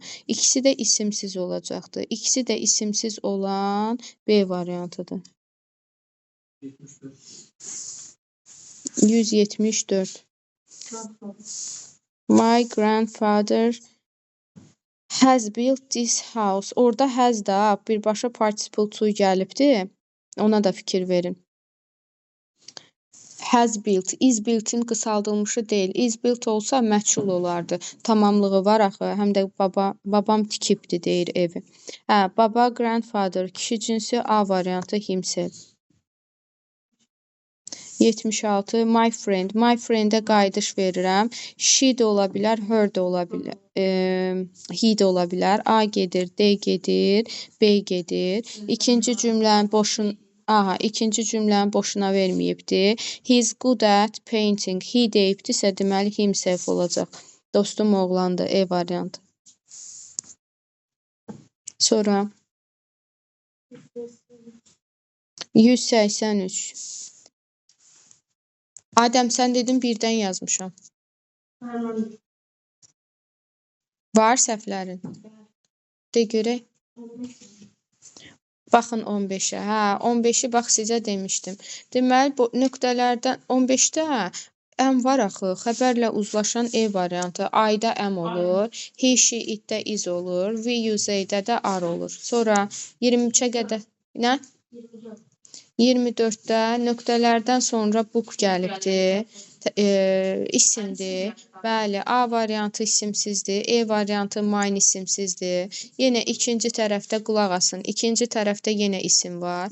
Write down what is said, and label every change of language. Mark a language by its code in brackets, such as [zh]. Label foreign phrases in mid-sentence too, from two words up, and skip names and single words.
[az] İkisi də isimsiz olacaqdır. İkisi də isimsiz olan B variantıdır. 174. [en] My grandfather has built this house. [az] Orada has da birbaşa [en] participle to [az] gəlibdir. Ona da fikir verin. [en] Has built, is built- [az] in qısaldılmışı deyil. Is built olsa məchul olardı. Tamamlığı var axı. Həm də babam tikibdi deyir evi. Baba, grandfather, kişi cinsi A variantı himself. 76. [en] My friend. My friend- [az] ə qayıdış verirəm. She də ola bilər, her də ola bilər. he də ola bilər. A gedir, D gedir, B gedir. İkinci cümləni boşuna verməyibdi. [en] He's good at painting. [az] He deyibdisə, deməli himself olacaq. Dostum oğlandı, E variantı. Sonra 183. Adəm, sən dedin birdən yazmışam. Var səhvlərin. De görək. Baxın 15-ə. Hə, 15-i bax sizə demişdim. Deməli, bu nöqtələrdən 15-də əm var axı. Xəbərlə uzlaşan E variantı. Ayda əm olur. [en] He, she, it- [az] də is olur. [en] We, you, [az] they-də də are olur. Sonra 23-ə qədər nə? 24-də nöqtələrdən sonra book gəlibdir. İsimdir. Bəli, A variantı isimsizdir. E variantı mine isimsizdir. Yenə ikinci tərəfdə qulaq asın. İkinci tərəfdə yenə isim var.